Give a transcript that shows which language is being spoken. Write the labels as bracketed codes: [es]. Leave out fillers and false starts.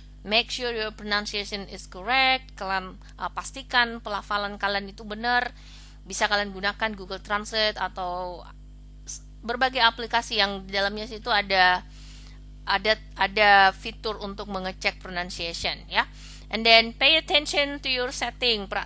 [en] Make sure your pronunciation is correct. [id] Kalian pastikan pelafalan kalian itu benar. Bisa kalian gunakan Google Translate atau berbagai aplikasi yang di dalamnya situ ada fitur untuk mengecek pronunciation ya. [en] And then pay attention to your setting.